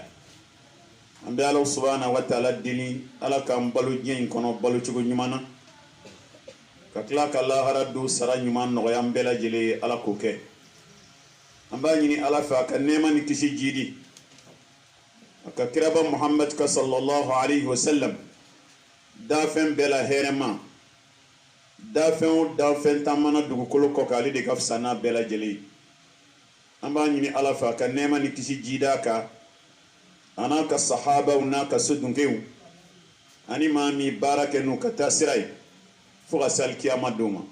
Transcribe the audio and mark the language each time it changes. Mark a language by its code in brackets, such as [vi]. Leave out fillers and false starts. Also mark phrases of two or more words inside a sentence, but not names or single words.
[bm] an bɛ ala [ar] سبحانه وتعالى [bm] deli ala k'an balo diɲɛ in kɔnɔ balo cogo ɲuman na, ka tila ka lahara don sara ɲuman nɔgɔya an bɛɛ lajɛlen ye. ala k'o kɛ. an b'a ɲini ala fɛ a ka nɛɛma ni kisi jidi a ka kiraba muhammad ka [ar] صلى الله عليه وسلم [bm] dafɛn bɛɛ la hɛrɛma, dafɛn o dafɛn taamana dugukolo kɔ kan ale de ka fisa n'a bɛɛ lajɛlen ye. an b'a ɲini ala fɛ a ka nɛɛma ni kisi jida kan a n'a ka sahabaw n'a ka sodunkew ani maa min baara kɛ n'u ka taa sira ye fo ka se alikiyama don ma.